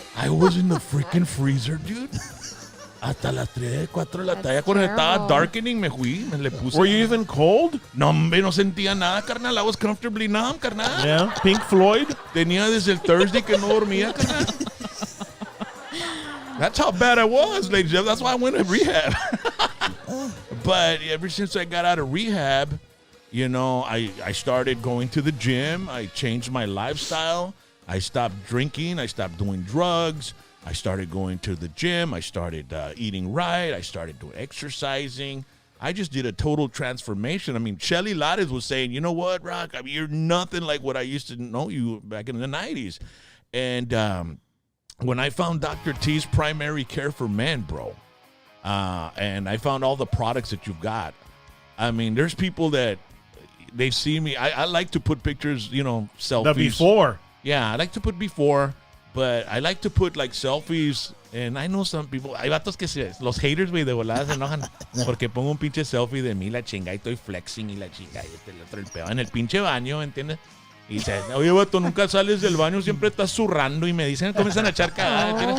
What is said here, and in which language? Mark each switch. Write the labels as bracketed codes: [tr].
[en] I was in the freaking freezer, dude. [es] Hasta las 3, 4 de la tarde. Cuando estaba darkening, me le puse. [en] Were you even cold? [es] No, hombre, no sentía nada, carnal. [en] I was comfortably numb, carnal. Yeah. Pink Floyd? [es] Tenía desde el Thursday que no dormía, carnal. [en] That's how bad I was, ladies and gentlemen. That's why I went to rehab. But ever since I got out of rehab, I started going to the gym. I changed my lifestyle. I stopped drinking. I stopped doing drugs. I started going to the gym. I started eating right. I started doing exercising. I just did a total transformation. I mean, Shelly Lattes was saying, you know what, Rock? I mean, you're nothing like what I used to know you back in the 90s. And when I found Dr. T's Primary Care for Men, bro, and I found all the products that you've got, I mean, there's people that, they see me. I like to put pictures, selfies. The before. Yeah, I like to put before, but I like to put like selfies. And I know some people, [es] hay vatos que los haters, güey, de volada se enojan porque pongo un pinche selfie de mí, la chinga, y estoy flexing y la chinga, y el otro, el pedo en el pinche baño, ¿entiendes? Y dice, oye, vato, nunca sales del baño, siempre estás zurrando, y me dicen, comienzan a echar cagada, ¿entiendes?